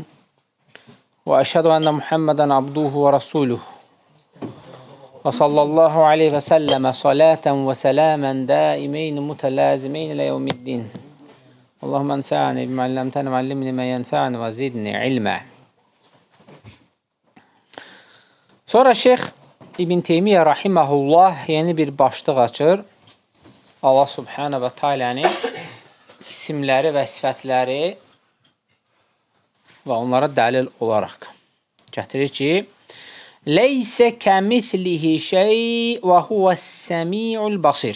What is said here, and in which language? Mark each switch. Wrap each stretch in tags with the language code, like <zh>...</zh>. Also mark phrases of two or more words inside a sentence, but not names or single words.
<ar>وأشهد أن محمدا عبده ورسوله. وصلى الله عليه وسلم صلاة وسلاما دائمين متلازمين إلى يوم الدين. اللهم انفعني بما علمتنا وعلمني ما ينفعني وزدني علما.</ar> <az>Sonra Şeyx İbn Teymiyyə rahiməhullah yeni bir başlıq açır. Allah subhanahu və teala'nın isimləri və sifətləri və onlara dəlil olaraq gətirir ki,</az> <ar>ليس كمثله شيء وهو السميع البصير.</ar>